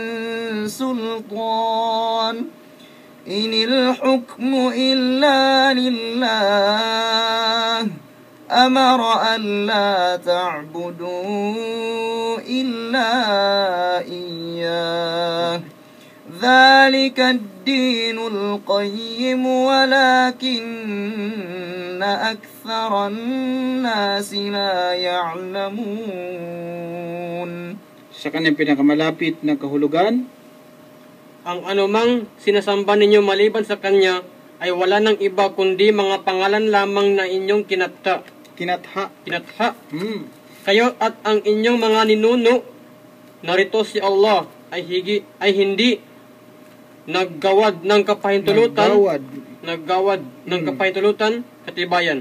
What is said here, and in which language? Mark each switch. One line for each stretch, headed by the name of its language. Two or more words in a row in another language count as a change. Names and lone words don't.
Arabic: سلطان إن الحكم إلا لله أمر ألا تعبدوا إلا إياه ذلك الدين القيم ولكن أكثر الناس لا يعلمون.
Filipino: Sa kanyang pinakamalapit na kahulugan, ang anumang sinasamba ninyo maliban sa kanya ay wala ng iba kundi mga pangalan lamang na inyong kinatha. Kayo at ang inyong mga ninuno, narito si Allah ay hindi naggawad ng kapahintulutan, katibayan.